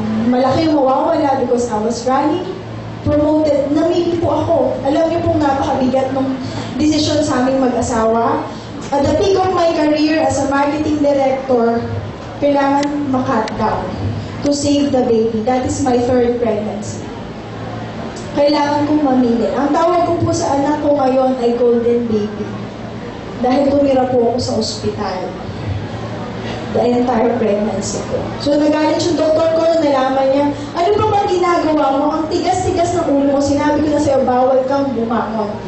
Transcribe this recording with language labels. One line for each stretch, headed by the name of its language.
Filipino: Malaki yung mawawala
English: because I was running, promoted,
Filipino: namili po ako. Alam niyo pong napakabigat ng desisyon sa aming mag-asawa.
English: At the peak of my career as a marketing director,
Filipino: kailangan ma-cut
English: down to save the baby. That is my third pregnancy.
Filipino: Kailangan kong mamili. Ang tawag ko po sa anak ko ngayon ay golden baby. Dahil tumira po ako sa ospital.
English: The entire pregnancy
Filipino: ko. So, nagalit yung doktor ko nung nalaman niya, ano pa bang ginagawa mo? Ang tigas-tigas ng ulo mo, sinabi ko na sa'yo, bawal kang bumangon.